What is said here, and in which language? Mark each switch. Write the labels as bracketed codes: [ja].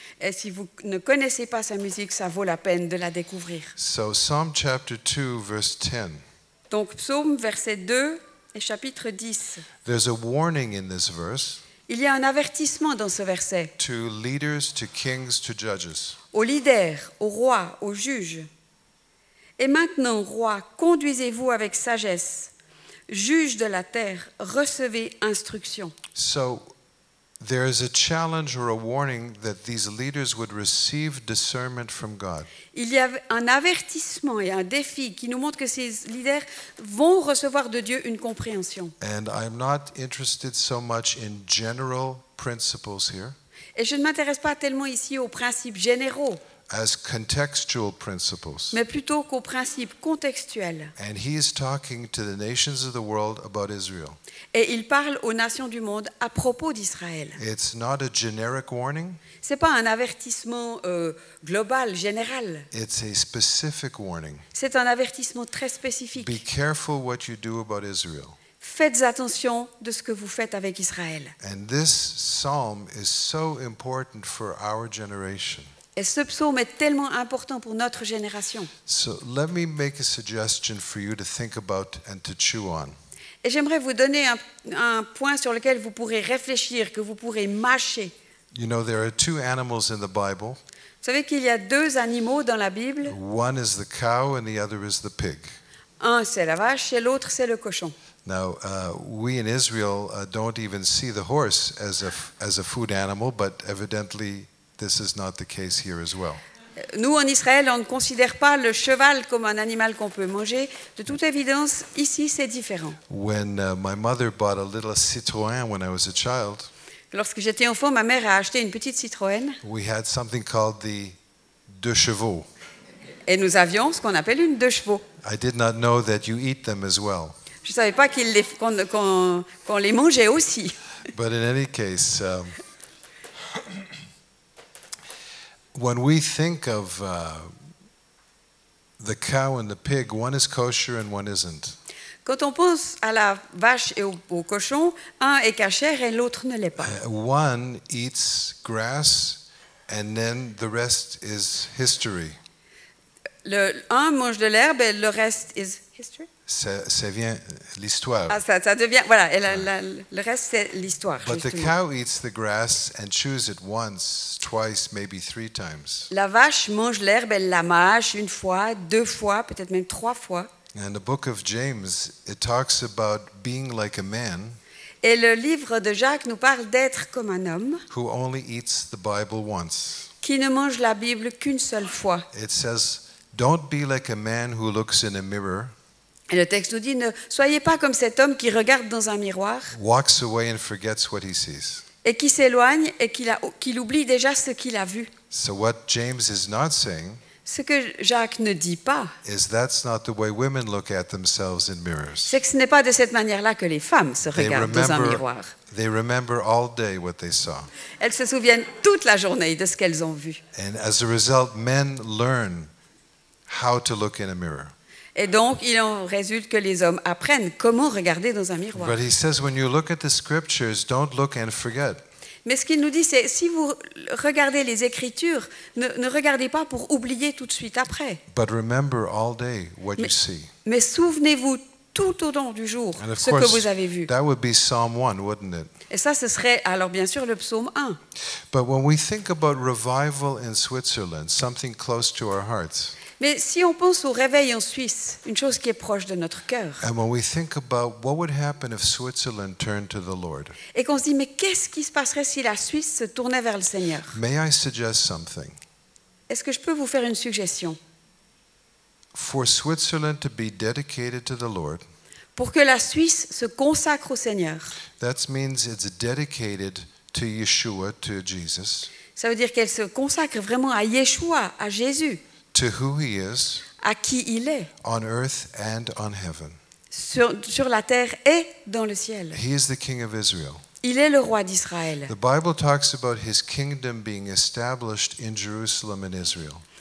[fr] Et si vous ne connaissez pas sa musique, ça vaut la peine de la découvrir. [en] So Psalm chapter 2, verse 10. [fr] Donc, psaume, verset 2 et chapitre 10. [en] There's a warning in this verse [fr] Il y a un avertissement dans ce verset [en] to leaders, to kings, to judges. [fr] aux leaders, aux rois, aux juges. Et maintenant, rois, conduisez-vous avec sagesse. Juges de la terre, recevez instruction. [en] So there is a challenge or a warning that these leaders would receive discernment from God. [fr] Il y a un avertissement et un défi qui nous montre que ces leaders vont recevoir de Dieu une compréhension. [en] And I'm not interested so much in general principles here [fr] Et je ne m'intéresse pas tellement ici aux principes généraux, [en] as contextual principles. [fr] mais plutôt qu'aux principes contextuels. [en] And he is talking to the nations of the world about Israel. [fr] Et il parle aux nations du monde à propos d'Israël. [en] It's not a generic warning, [fr] Ce n'est pas un avertissement global, général. [en] it's a specific warning. [fr] C'est un avertissement très spécifique. [en] Be careful what you do about Israel. [fr] Faites attention de ce que vous faites avec Israël. [en] And this psalm is so important for our generation. [fr] Et ce psaume est tellement important pour notre génération. [en] So let me make a suggestion for you to think about and to chew on. [fr] Et j'aimerais vous donner un point sur lequel vous pourrez réfléchir, que vous pourrez mâcher. [en] You know, there are two animals in the Bible. [fr] Vous savez qu'il y a deux animaux dans la Bible. [en] One is the cow and the other is the pig. [fr] Un, c'est la vache et l'autre, c'est le cochon. [en] Now, we in Israel don't even see the horse as a food animal, but evidently this is not the case here as well. [fr] Nous, en Israël, on ne considère pas le cheval comme un animal qu'on peut manger. De toute évidence, ici, c'est différent. [en] When my mother bought a little Citroën when I was a child, [fr] Lorsque j'étais enfant, ma mère a acheté une petite Citroën [en] we had something called the deux chevaux. [fr] et nous avions ce qu'on appelle une 2 chevaux. [en] I did not know that you eat them as well. [fr] Je ne savais pas qu'on les mangeait aussi. [en] But in any case, when we think of the cow and the pig, one is kosher and one isn't. [fr] Quand on pense à la vache et au cochon, un est cachère et l'autre ne l'est pas. [en] One eats grass and then the rest is history. [fr] Un mange de l'herbe et le reste [en] is history. [fr] ça vient l'histoire. Ah, ça devient, voilà, et le reste c'est l'histoire. [en] But the [fr] Justement. [en] cow eats the grass and chews it once, twice, maybe 3 times. [fr] La vache mange l'herbe, elle la mâche une fois, 2 fois, peut-être même 3 fois. [en] And the book of James, it talks about being like a man [fr] Et le livre de Jacques nous parle d'être comme un homme [en] who only eats the Bible once. [fr] qui ne mange la Bible qu'une seule fois. [en] It says, don't be like a man who looks in a mirror, [fr] Et le texte nous dit, ne soyez pas comme cet homme qui regarde dans un miroir [en] walks away and forgets what he sees. [fr] et qui s'éloigne et qu'il oublie déjà ce qu'il a vu. [en] So what James is not saying [fr] Ce que Jacques ne dit pas, [en] is that's not the way women look at themselves in mirrors. [fr] c'est que ce n'est pas de cette manière-là que les femmes se regardent dans un miroir. [en] They remember all day what they saw. [fr] Elles se souviennent toute la journée de ce qu'elles ont vu. [en] And as a result, men learn how to look in a mirror. [fr] Et donc, il en résulte que les hommes apprennent comment regarder dans un miroir. [en] But he says when you look at the scriptures, don't look and forget. [fr] Mais ce qu'il nous dit, c'est si vous regardez les Écritures, ne regardez pas pour oublier tout de suite après. [en] But remember all day what you see. [fr] Mais souvenez-vous tout au long du jour [en] And of [fr] ce que [en] course, [fr] vous avez vu. [en] that would be Psalm 1, wouldn't it? [fr] Et ça, ce serait alors bien sûr le psaume 1. [en] But when we think about revival in Switzerland, something close to our hearts, [fr] Mais si on pense au réveil en Suisse, une chose qui est proche de notre cœur, [en] and when we think about what would happen if Switzerland turned to the Lord, [fr] et qu'on se dit, mais qu'est-ce qui se passerait si la Suisse se tournait vers le Seigneur? [en] may I suggest something? [fr] Est-ce que je peux vous faire une suggestion? [en] For Switzerland to be dedicated to the Lord, [fr] Pour que la Suisse se consacre au Seigneur, [en] that means it's dedicated to Yeshua, to Jesus, [fr] ça veut dire qu'elle se consacre vraiment à Yeshua, à Jésus, [en] to who he is [fr] à qui il est, [en] on earth and on heaven. [fr] sur la terre et dans le ciel. [en] He is the King of Israel. [fr] Il est le roi d'Israël. [en] The Bible talks about his kingdom being established in Jerusalem and Israel.